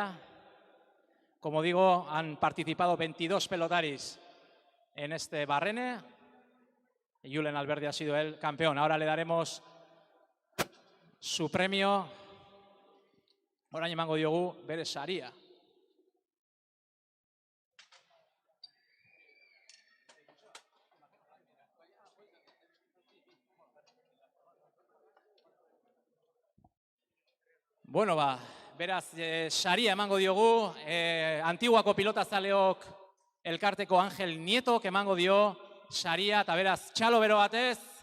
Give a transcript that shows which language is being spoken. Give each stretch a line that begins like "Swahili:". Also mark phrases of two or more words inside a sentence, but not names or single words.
Spanish: Como digo, han participado 22 pelotaris en este barrene. Y Julen Alberdi ha sido el campeón. Ahora le daremos su premio.
Basque: Orain emango diogu bere saria. Bueno, beraz, saria emango diogu, Antiguako pilotazaleok elkarteko Angel Nietok emango dio saria, eta beraz, txalo bero batez,